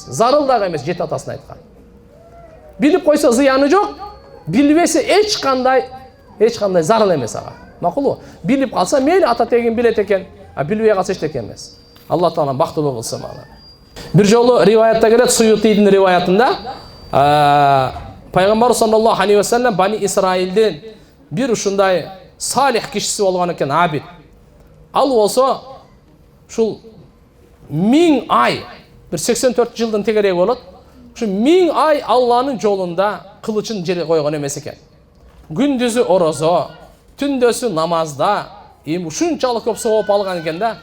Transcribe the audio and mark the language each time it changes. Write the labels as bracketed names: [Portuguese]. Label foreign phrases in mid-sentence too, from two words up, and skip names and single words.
[Kyrgyz] Зарыл дагы эмес жети атасын айткан. Билип койсо зыяны жок, билбесе эч кандай зарыл эмес ага. Макулбу? Билип калса мейли ата тегин билет экен, а билбей калса эчтеке эмес. Алла Таала бактылуу кылсын аны. Бир жолу риваятта келет, Суютийдин риваятында, Пайгамбар [Arabic] صلى الله عليه وسلم [Kyrgyz] Бани Исраилдин бир ушундай салих кишиси болгон экен, абид. Ал болсо ушул 1000 ай, бир 84 жылдын тегереги болот. Ушу 1000 ай Алланын жолунда кылычын жерге койгон эмес экен. Күндүзү орозо, түндөсү намазда, эми ушунчалык көп сооп алган экен да.